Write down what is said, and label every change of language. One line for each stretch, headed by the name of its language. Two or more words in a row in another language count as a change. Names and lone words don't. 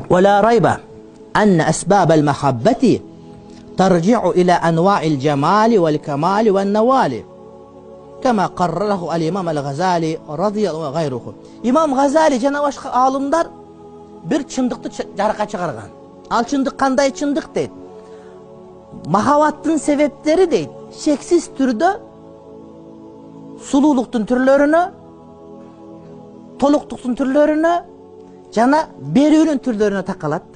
Arabic: ولا ريب أن أسباب المحبة ترجع إلى أنواع الجمال والكمال والنوال كما قرره الإمام الغزالي رضي الله عنه وغيره.
Kyrgyz: İmam Gazali жана башка алымдар bir чындыкты жарыкка чыгарган. Ал чындык кандай чындык дейт? Махабаттын себептери дейт. Шексиz түрдө сулуулуктун түрлөрүнө, толуктуктун түрлөрүнө жана берүүнүн түрлөрүнө такалат да.